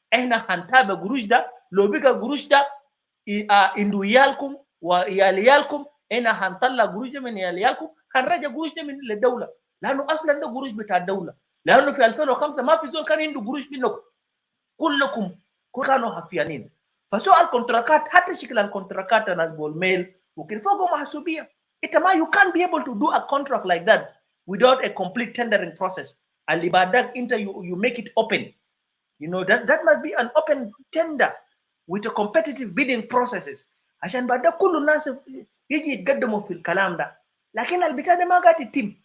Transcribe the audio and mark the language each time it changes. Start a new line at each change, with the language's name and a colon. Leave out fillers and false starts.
Arabic: إحنا هنتابع قروش ده، لو بقى قروش ده إندو يالكم وياليالكم، إحنا هنطلع قروش ده من ياليالكم، هنرجع قروش ده من الدولة، لأنه أصلا ده قروش بتاع الدولة، لأنه في 2005 ما في زول كان عنده قروش منكم، كلكم كانوا حفيانين. فسؤال الكونتراكات حتى شكل الكونتراكات ناس بالميل وكده فوقه محسوبيه. انت ما
English: you can't be able to do a contract like that without a complete tendering process.
Arabic: اللي بعدك انت
English: you make it open. You know that must be an open tender with a competitive bidding processes.
Arabic: عشان بعدك كل الناس يجي يتقدموا في الكلام ده. لكن البتاع ده ما قاعد يتم.